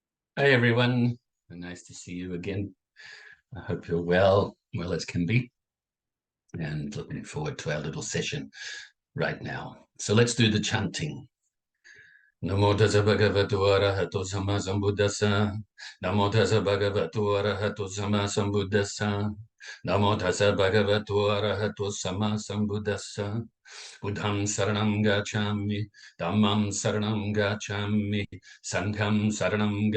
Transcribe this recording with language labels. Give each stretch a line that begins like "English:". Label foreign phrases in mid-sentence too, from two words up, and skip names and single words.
English: Hey everyone, nice to see you again. I hope you're well as can be, and looking forward to our little session right now. So let's do the chanting.
Pali: Namo tassa bhagavato arahato sama sambuddhassa. Namo tassa bhagavato arahato sama sambuddhassa. Namo tassa bhagavato arahato sama sambuddhassa. Buddham saranam gacchami, dhammam saranam gacchami, sangham saranam